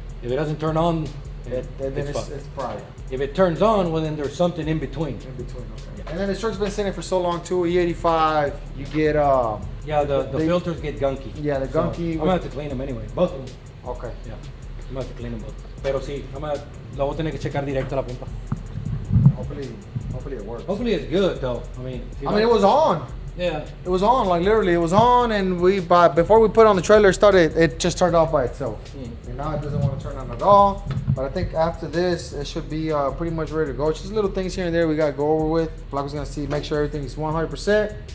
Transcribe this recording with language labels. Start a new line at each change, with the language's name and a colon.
English: If it doesn't turn on, Then it's fine. it's fried. If it turns on, well then there's something in between. In between, okay. And then this truck's been sitting for so long too. E85, you get Yeah, the filters get gunky. Yeah, the So, gunky I'm gonna have to clean them anyway. Both of them. Okay. Yeah. I'm gonna have to clean them both.
Spanish: Pero sí, la voy a tener que checar directo a la punta.
English: Hopefully it works. Hopefully it's good though. I mean, it was on. Yeah. It was on, like literally, it was on, and before we put it on the trailer, it just turned off by itself. And now it doesn't want to turn on at all. But I think after this, it should be pretty much ready to go. It's just little things here and there we gotta go over with. Flaco's gonna see, make sure everything's 100%.